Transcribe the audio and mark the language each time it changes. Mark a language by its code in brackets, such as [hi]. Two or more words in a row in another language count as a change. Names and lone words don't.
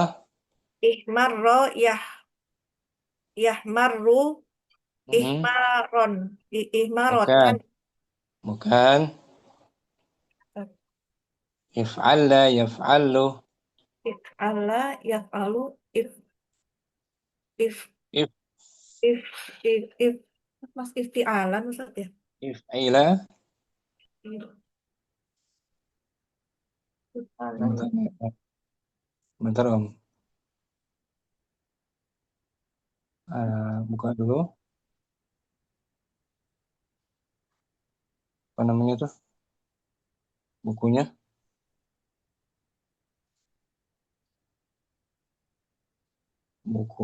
[ar] احمرّ يحمرّ mm, ihmaron. [id] bukan [ar] Ihmarotan. bukan افعلّ يفعلّ افعالّ يفعالّ if if if [id] if mas iftialan, Ustaz ya. [ar] if'ila If'alan. [id] bentar buka dulu apa namanya tuh bukunya buku